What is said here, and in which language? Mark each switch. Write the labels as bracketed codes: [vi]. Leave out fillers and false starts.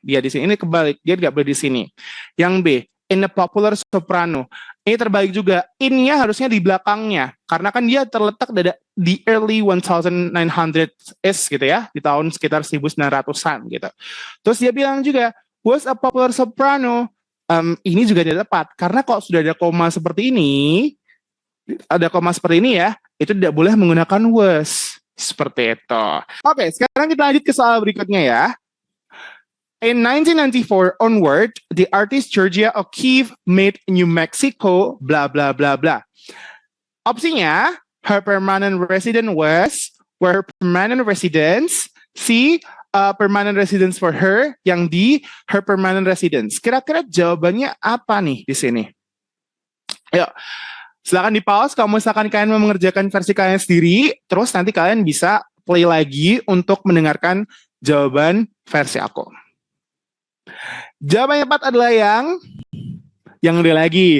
[id] Dia di sini, ini kebalik, dia nggak boleh di sini. Yang B, [en] in a popular soprano. [id] Ini terbalik juga, in-nya harusnya di belakangnya, karena kan dia terletak di early 1900s gitu ya, di tahun sekitar 1900-an gitu. Terus dia bilang juga, [en] was a popular soprano. [id] Ini juga tidak tepat, karena kalau sudah ada koma seperti ini ya, itu tidak boleh menggunakan was. Seperti itu. Oke, sekarang kita lanjut ke soal berikutnya ya. [en] In 1994 onward, the artist Georgia O'Keeffe made New Mexico, bla bla bla bla. Opsinya, her permanent residence was, were her permanent residence. C, permanent residence for her. [id] Yang [en] D, her permanent residence. [id] Kira-kira jawabannya apa nih di sini? Ayo, silakan di pause kalau misalkan kalian mau mengerjakan versi kalian sendiri, terus nanti kalian bisa play lagi untuk mendengarkan jawaban versi aku. Jawaban yang tepat adalah yang Yang D lagi.